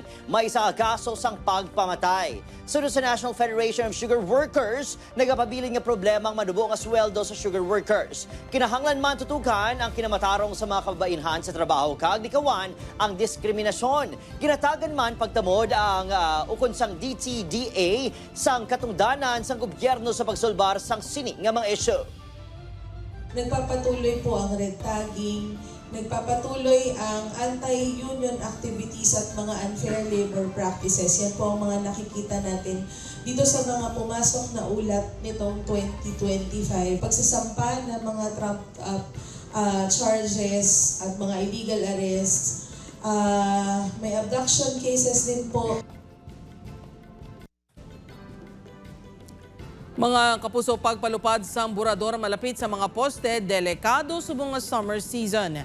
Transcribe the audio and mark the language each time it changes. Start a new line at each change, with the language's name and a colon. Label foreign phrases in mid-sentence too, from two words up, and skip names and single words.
Hiligaynon: May isa ka kaso sang pagpamatay. Sunod sa National Federation of
English: Sugar Workers,
Hiligaynon: nagapabiling nga problema ang manubo nga sweldo sa sugar workers. Kinahanglan man tutukan ang kinamatarong sa mga kababainhan sa trabaho kag likawan ang diskriminasyon. Ginatagan man pagtamod ang ukon sang DTDA sang katungdanan sang gobyerno sa pagsulbar sang sini nga mga isyu.
Filipino: Nagpapatuloy po ang
English: red tagging,
Filipino: nagpapatuloy ang
English: anti-union activities
Filipino: at mga
English: unfair labor practices.
Filipino: Yan po ang mga nakikita natin dito sa mga pumasok na ulat nitong 2025. Pagsasampa ng mga
English: trumped up charges
Filipino: at mga
English: illegal arrests.
Filipino: May
English: abduction cases
Filipino: din po.
Hiligaynon: Mga kapuso, pagpalupad sa burador malapit sa mga poste, delikado subong nga
English: summer season.